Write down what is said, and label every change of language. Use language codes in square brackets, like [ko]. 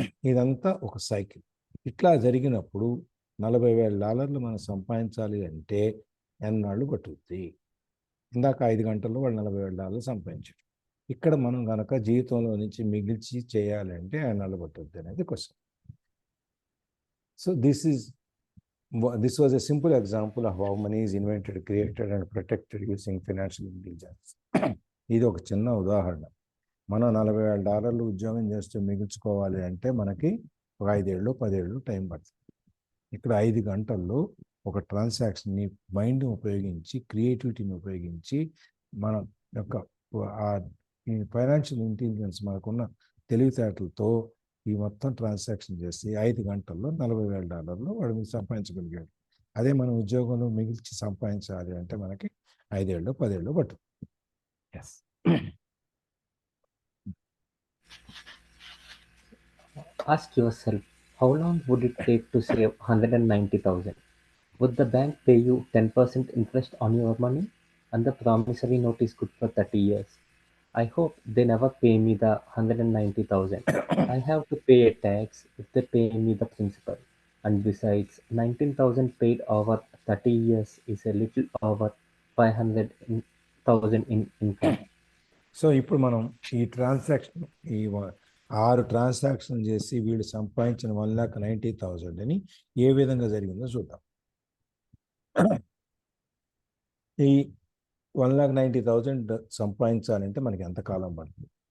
[te] ఇదంతా ఒక సైకిల్. ఇట్లా జరిగినప్పుడు $40,000 మనం సంపాదించాలి అంటే ఎన్నాళ్ళు పట్టుద్ది? ఇందాక 5 గంటల్లో వాళ్ళు $40,000 సంపాదించారు. ఇక్కడ మనం కనుక జీవితంలో నుంచి మిగిల్చి చేయాలంటే ఎన్నాళ్ళు పట్టుద్ది అనేది question. So [en] this was a simple example of how money is invented, created and protected using financial intelligence. [te] ఇది ఒక చిన్న ఉదాహరణ. మనం $40,000 ఉద్యోగం చేస్తూ మిగుల్చుకోవాలి అంటే మనకి ఒక 5 ఏళ్ళు 10 ఏళ్ళు టైం పడుతుంది. ఇక్కడ 5 గంటల్లో ఒక ట్రాన్సాక్షన్ని మైండ్ని ఉపయోగించి, క్రియేటివిటీని ఉపయోగించి, మన యొక్క ఈ ఫైనాన్షియల్ ఇంటెలిజెన్స్ మనకున్న తెలివితేటలతో ఈ మొత్తం ట్రాన్సాక్షన్ చేసి 5 గంటల్లో $40,000 వాడు మీకు సంపాదించగలిగాడు. అదే మనం ఉద్యోగంలో మిగిల్చి సంపాదించాలి అంటే మనకి 5 ఏళ్ళు 10 ఏళ్ళు పట్టు. [en] Yes. Ask yourself, how long would it take to save 190,000? Would the bank pay you 10% interest on your money? And the promissory note is good for 30 years. I hope they never pay me the 190,000. I have to pay a tax if they pay me the principal. And besides, 19,000 paid over 30 years is a little over 500,000 in income. [te] So ఇప్పుడు మనం ఈ transaction 6 transaction చేసి వీళ్ళు సంపాదించిన 1,90,000 ఏ విధంగా జరిగిందో చూద్దాం. ఈ 1,90,000 సంపాదించాలంటే మనకి ఎంత కాలం పడుతుంది?